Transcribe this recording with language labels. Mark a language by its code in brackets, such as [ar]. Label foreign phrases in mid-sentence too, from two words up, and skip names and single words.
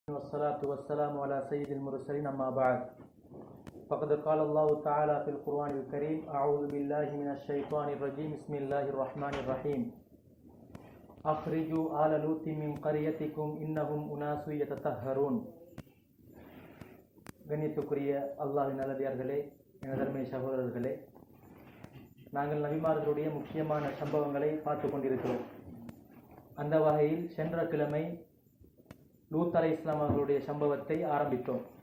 [ar] والصلاة والسلام على سيد المرسلين أما بعد فقد قال الله تعالى في القرآن الكريم أعوذ بالله من الشيطان الرجيم بسم الله الرحمن الرحيم أخرجوا آل لوط من قريتكم إنهم أناس يتطهرون [ta] கண்ணியத்துக்குரிய அல்லாஹ்வின் நல்லடியார்களே, எனதர்மை சகோதரர்களே, நாங்கள் நபிமார்களுடைய முக்கியமான சம்பவங்களை பார்த்து கொண்டிருக்கிறோம். அந்த வகையில் சென்ற கிழமை லூத் அலைஹிஸ்ஸலாம் அவர்களுடைய சம்பவத்தை ஆரம்பித்தோம்.